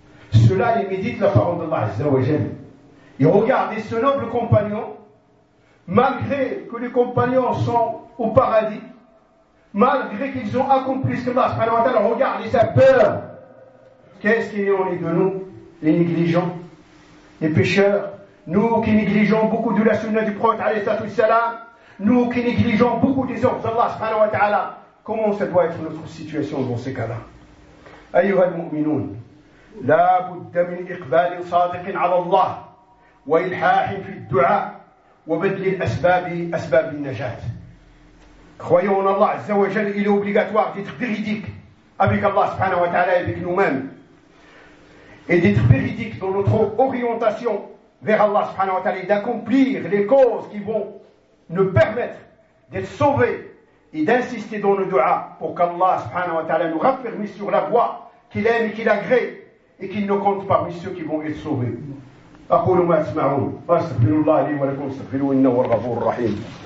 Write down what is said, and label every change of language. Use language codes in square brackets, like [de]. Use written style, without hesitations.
[fr] Ceux-là, ils méditent la parole d'Allah Azza wa Jal. Et regardez ce noble compagnon, malgré que les compagnons sont au paradis, malgré qu'ils ont accompli ce que Allah subhanahu wa ta'ala, regardez sa peur. Qu'est-ce qu'il y a en lui de nous, les négligents, les pécheurs, nous qui négligeons beaucoup de la sunna du prophète alayhi salatu wassalam, nous qui négligeons beaucoup des ordres d'Allah subhanahu wa ta'ala, comment ça doit être notre situation dans ces cas-là? [ar] أيها المؤمنون لا بد من إقبال صادق على الله وإلحاح في الدعاء وبدل الأسباب أسباب النجاة. [fr] Croyons en Allah Azza wa Jal, il est obligatoire d'être véridique avec Allah subhanahu wa ta'ala et avec nous-mêmes, et d'être véridique dans notre orientation vers Allah subhanahu wa ta'ala et d'accomplir les causes qui vont nous permettre d'être sauvés et d'insister dans le dua pour qu'Allah subhanahu wa ta'ala nous raffermisse sur la voie qu'il aime et qu'il agrée et qu'il nous compte parmi ceux qui vont être sauvés. [ar] أقول ما تسمعون فاستغفروا الله لي ولكم استغفروا إنه هو الغفور الرحيم.